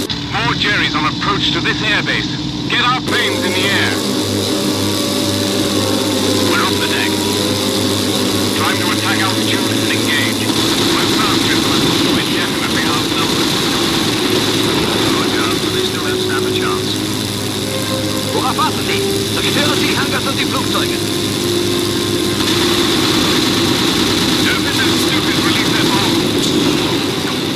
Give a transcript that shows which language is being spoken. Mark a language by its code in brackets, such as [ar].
[en] More Jerry's on approach to this airbase. Get our planes in the air. We're off the deck. Time to attack altitude and engage. We're fast, gentlemen. We're definitely outnumbered. They still don't stand a chance. [de] Worauf warten Sie? Zerstören Sie die Hangars und die Flugzeuge. [en] Don't let those stupids release their bombs.